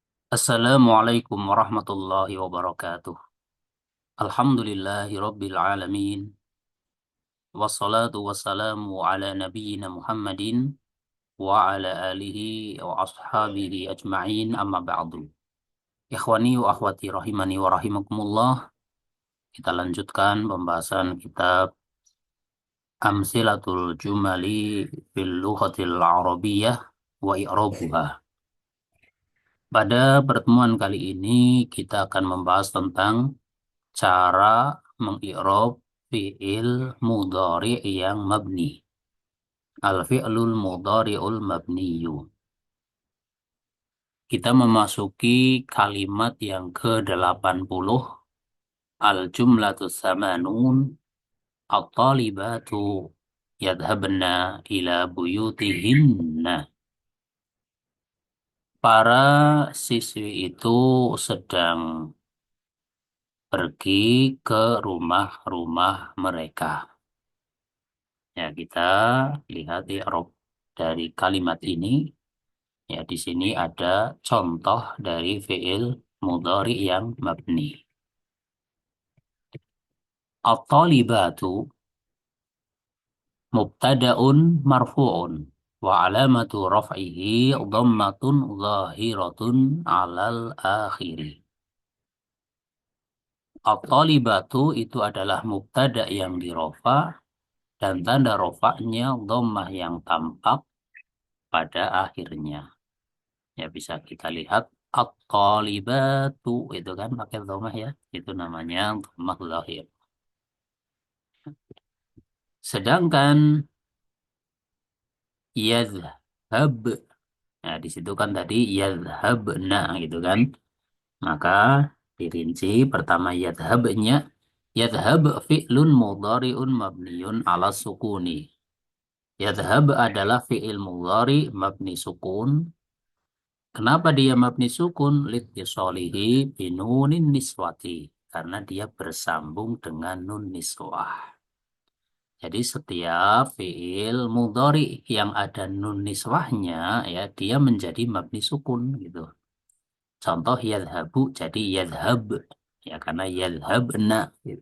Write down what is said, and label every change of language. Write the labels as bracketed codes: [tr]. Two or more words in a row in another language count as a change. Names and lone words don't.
[ar] السلام عليكم ورحمة الله وبركاته. الحمد لله رب العالمين. والصلاة والسلام على نبينا محمد وعلى آله وأصحابه أجمعين أما بعد. إخواني وأخواتي رحمني ورحمكم الله. [id] Kita lanjutkan pembahasan kitab Amsilatul Jumali fil Lughatil Arabiyyah wa I'rabuha. Pada pertemuan kali ini kita akan membahas tentang cara mengi'rab [ar] فعل مضارع [id] yang mabni. [ar] الفعل المضارع المبني. [id] Kita memasuki kalimat yang ke-80. [ar] الجملة الثمانون. الطالبات يذهبن إلى بيوتهن. [id] Para siswi itu sedang pergi ke rumah-rumah mereka. Ya, kita lihat i'rab dari kalimat ini. Ya, di sini ada contoh dari [ar] فعل مضارع [id] yang mabni. [ar] الطالبات مبتدأ مرفوع وعلامة رفعه ضمة ظاهرة على الآخر. [id] At-talibatu itu adalah mubtada' yang dirofa dan tanda rofa'nya dhammah yang tampak pada akhirnya. Ya, bisa kita lihat at-talibatu itu kan pakai dhammah ya. Itu namanya [ar] ضمة ظاهرة. [id] Sedangkan yadhhab, nah di situ kan tadi yadhhabna gitu kan. Maka dirinci pertama yadhhabnya. [ar] يذهب فعل مضارع مبني على السكون. [id] Yadhhab adalah [ar] فعل مضارع مبني سكون. [id] Kenapa dia [ar] مبني سكون? لاتصاله بنون النسوة. [id] Karena dia bersambung dengan [ar] نون النسوة. [id] Jadi setiap [ar] فعل مضارع [id] yang ada nun niswahnya, ya dia menjadi [ar] مبني سكون [id] gitu. Contoh yadhabu jadi yadhab. Ya karena yadhabna. Gitu.